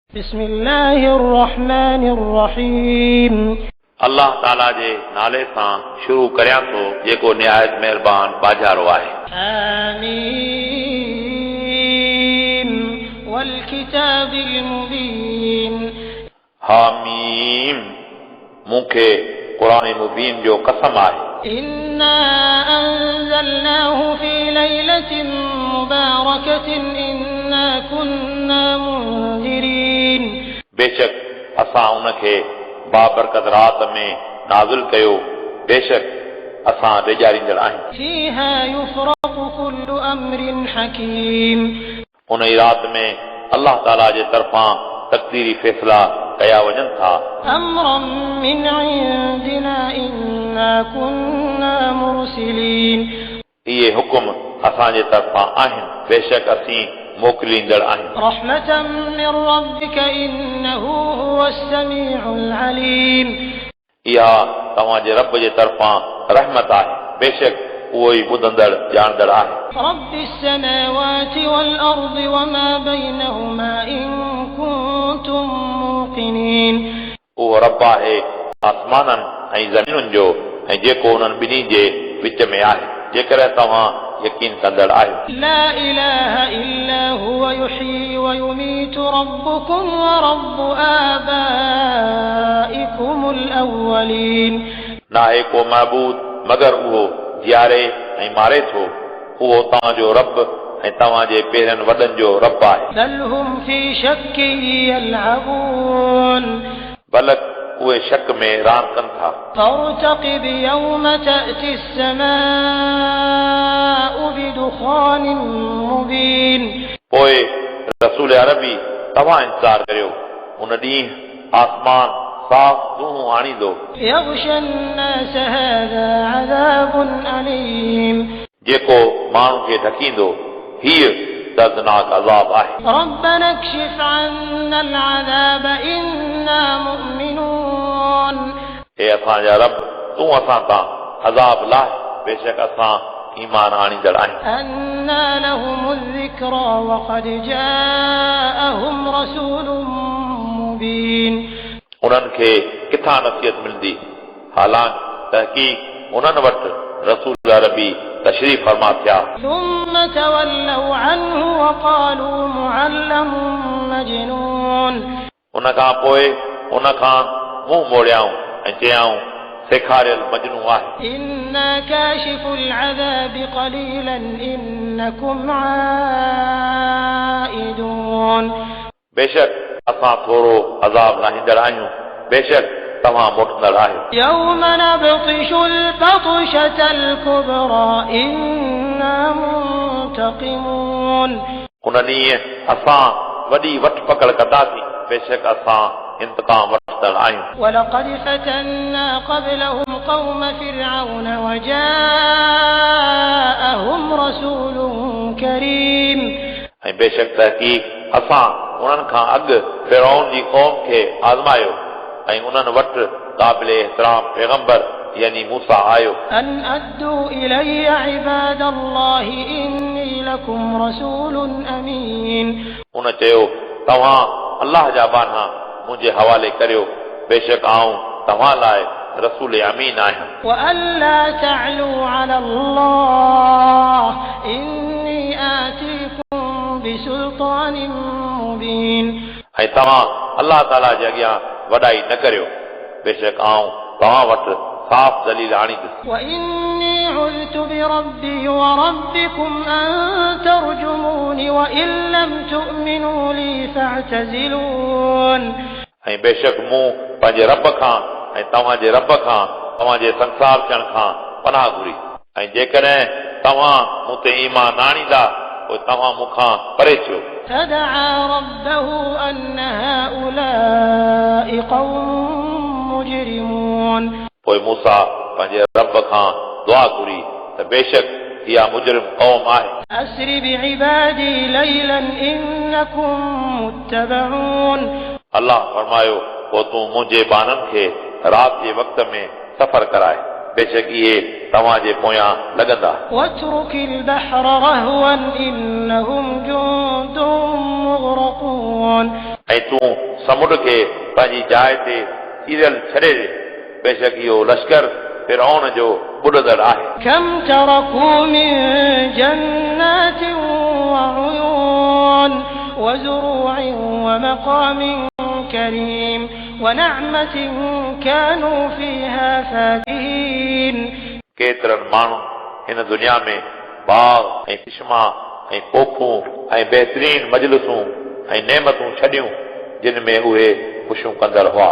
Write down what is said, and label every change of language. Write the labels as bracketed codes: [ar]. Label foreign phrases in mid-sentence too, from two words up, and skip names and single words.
[ar] بسم الله الرحمن الرحيم. [sd] अल्लाह ताला जे नाले सां शुरू करियां थो जेको निहायत महिरबान बाजारो आहे। [ar] آمين والكتاب المبين. [sd] हामीम मूंखे क़ुरान मुबीन जो कसम आहे। [ar] إنا أنزلناه في ليلة مباركة إنا كنا منذرين. [sd] बेशक असां उनखे बाबरकत रात में नाज़िल कयो, बेशक असां ॾेजारींदड़ आहियूं। [ar] فيها يفرق كل أمر حكيم. [sd] उन ई रात में अल्लाह ताला जे तरफ़ां तक़दीरी फ़ैसिला कया वञनि था। [ar] أمرا من عندنا إنا كنا مرسلين. [sd] इहे हुकुम असांजे तरफ़ां आहिनि, बेशक असीं मोकिलींदड़ आहियूं। [ar] رحمة من ربك إنه هو السميع العليم. [sd] इहा तव्हांजे रब जे तरफ़ां रहमत आहे, बेशक उहो ई ॿुधंदड़ ॼाणंदड़ आहे। [ar] رب السماوات والأرض وما بينهما إن كنتم موقنين. [sd] उहो रब आहे आसमाननि ऐं ज़मीनुनि जो ऐं जेको उन्हनि ॿिन्ही जे विच में आहे, जेकर तव्हां यकीन कंदड़ आहियो। [ar] لا إله إلا هو يحيي ويميت ربكم ورب آبائكم الأولين. [sd] नाहे को महबूद मगर उहो जियारे ऐं मारे थो, उहो तव्हांजो रब ऐं तव्हांजे पहिरियनि वॾनि जो रब आहे। [ar] بل هم في شك يلعبون. [sd] बलक उहे शक में रांदि कनि था। [ar] فارتقب يوم تأتي السماء بدخان مبين. [sd] पोइ रसूल अरबी तव्हां इंतज़ार करियो, उन ॾींहुं आसमान साफ़ दूं आणींदो। [ar] يغشى الناس هذا عذاب أليم. [sd] जेको माण्हू खे ढकींदो, हीउ दर्दनाक अज़ाब आहे। [ar] ربنا اكشف عنا العذاب إنا مؤمنون. [sd] हे असांजा रब, तूं असां तां अज़ाब लाहे, बेशक असां ईमान आणींदड़ आहियूं। [ar] أنى لهم الذكرى وقد جاءهم رسول مبين. [sd] उन्हनि खे किथां नसीहत मिलंदी, हालांकि तहक़ीक़ उन्हनि वटि रसूल अरबी तशरीफ़ फरमा थिया। [ar] ثم تولوا عنه وقالوا معلم مجنون। [sd] उन खां पोइ उन खां मुंहुं मोड़ियाऊं ऐं चयाऊं सेखारियल मजनू आहे। [ar] إنا كاشف العذاب قليلا إنكم عائدون। [sd] बेशक असां थोरो अज़ाब लाहींदड़ आहियूं, बेशक तव्हां मोटंदड़ आहियो। [ar] يوم نبطش البطشة الكبرى إنا منتقمون। [sd] उन ॾींहुं असां वॾी वठ पकड़ कंदासीं, बेशक असां इंतकाम वठंदड़ आहियूं। [ar] ولقد فتنا قبلهم قوم فرعون وجاءهم رسول كريم। [sd] ऐं बेशक तहक़ीक़ असां उन्हनि खां अॻु फ़िरौन जी क़ौम खे आज़मायो ऐं उन्हनि वटि क़ाबिल एहतराम पैगंबर यानी मूसा आयो। [ar] أن أدوا إلي عباد الله إني لكم رسول أمين। [sd] उन चयो, तव्हां अल्लाह जा बाना मुंहिंजे हवाले करियो, बेशक आऊं तव्हां लाइ रसूल अमीन आहियां। [ar] وألا تعلوا على الله إني آتيكم بسلطان مبين। [sd] ऐं तव्हां अल्लाह ताला जे अॻियां वॾाई न करियो, बेशक आऊं तव्हां वटि साफ़ दलील आणींदुसि। [ar] وإني عذت بربي وربكم أن ترجموني وإن لم تؤمنوا لي فاعتزلون। [sd] ऐं बेशक मूं पंहिंजे रब खां ऐं तव्हांजे रब खां तव्हांजे संसार थियण खां पनाह घुरी, ऐं जेकॾहिं तव्हां मूं ते ईमान न आणींदा पोइ तव्हां मूंखां परे थियो। [ar] فدعا ربه أن هؤلاء قوم مجرمون। [sd] पोइ मूसा पंहिंजे रब खां दुआ घुरी त बेशक इहा मुजरिम क़ौम आहे। [ar] أسر بعبادي ليلا إنكم متبعون। [sd] अल्लाह फरमायो, पोइ तूं मुंहिंजे बाननि खे राति जे वक़्त में सफ़र कराए, बेशक इहे तव्हांजे पोयां लॻंदा। [ar] واترك البحر رهوا إنهم جند مغرقون। [sd] ऐं तूं समुंड खे पंहिंजी जाइ ते सीरियल छॾे ॾे बेशक इहो लश्कर फिरौन जो ॿुॾंदड़ आहे [ar] كم تركوا من جنات وعيون وزروع ومقام كريم ونعمة كانوا فيها فاكهين [sd] केतिरनि माण्हू हिन दुनिया में बाग ऐं चश्मा ऐं पोखूं ऐं बहितरीन मजलिसूं ऐं नेमतूं छॾियूं जिन में उहे ख़ुशियूं कंदड़ हुआ